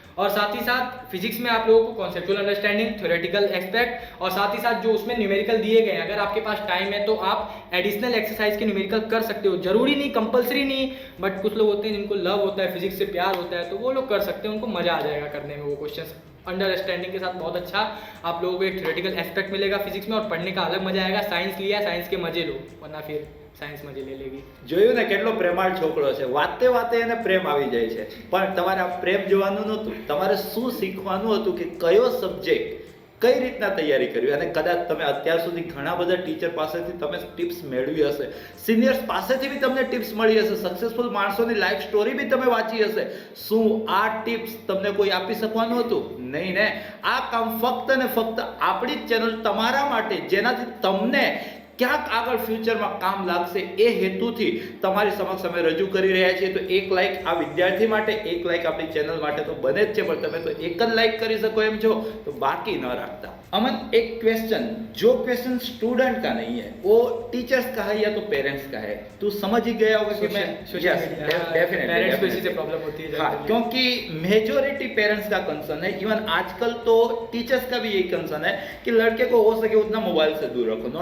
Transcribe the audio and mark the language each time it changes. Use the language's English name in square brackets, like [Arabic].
[Hindi] और साथ ही साथ फिजिक्स में आप लोगों को कॉन्सेप्चुअल अंडरस्टैंडिंग, थ्योरेटिकल एस्पेक्ट, और साथ ही साथ जो उसमें न्यूमेरिकल दिए गए हैं, अगर आपके पास टाइम है तो आप एडिशनल एक्सरसाइज के न्यूमेरिकल कर सकते हो। जरूरी नहीं, कंपलसरी नहीं, बट कुछ लोग होते हैं जिनको लव होता है, फिजिक्स से प्यार होता है, तो वो लोग कर सकते हैं, उनको मजा आ जाएगा करने में वो क्वेश्चंस अंडरस्टैंडिंग के साथ। बहुत अच्छा आप लोगों को एक थ्योरेटिकल एस्पेक्ट मिलेगा फिजिक्स में, और पढ़ने का अलग मजा आएगा। साइंस लिया, साइंस के मजे लो, वरना फिर સાયન્સ મજે લઈ લેગી. [Gujarati] જોયું ને કેટલો પ્રેમાળ છોકરો છે, વાતે વાતે એને પ્રેમ આવી જાય છે. પણ તમારે આ પ્રેમ જોવાનું નહોતું, તમારે શું શીખવાનું હતું કે કયો સબ્જેક્ટ કઈ રીતના તૈયારી કરવી. અને કદાચ તમે અત્યાર સુધી ઘણા બધા ટીચર પાસેથી તમે ટિપ્સ મેળવી હશે, સિનિયર્સ પાસેથી બી તમને ટિપ્સ મળી હશે, સક્સેસફુલ માણસોની લાઈફ સ્ટોરી બી તમે વાંચી હશે. શું આ ટિપ્સ તમને કોઈ આપી શકવાનું હતું? નહીં ને. આ કામ ફક્ત ને ફક્ત આપણી જ ચેનલ તમારા માટે, જેનાથી તમને ક્યાંક આગળ ફ્યુચરમાં કામ લાગશે એ હેતુથી તમારી સમક્ષ અમે રજૂ કરી રહ્યા છીએ. તો એક લાઈક આ વિદ્યાર્થી માટે, એક લાઈક આપણી ચેનલ માટે તો બને જ છે, પણ તમે તો એક જ લાઈક કરી શકો એમ છો તો બાકી ન રાખતા. [Hindi] अमन, एक क्वेश्चन, जो क्वेश्चन स्टूडेंट का नहीं है वो टीचर्स का है या तो पेरेंट्स का है. तू समझ ही गया होगा कि मैं पेरेंट्स को इसी से प्रॉब्लम होती है. हाँ, क्योंकि मेजोरिटी पेरेंट्स का कंसर्न है. इवन आजकल तो टीचर्स का भी यही कंसर्न है कि लड़के को हो सके उतना मोबाइल से दूर रखो.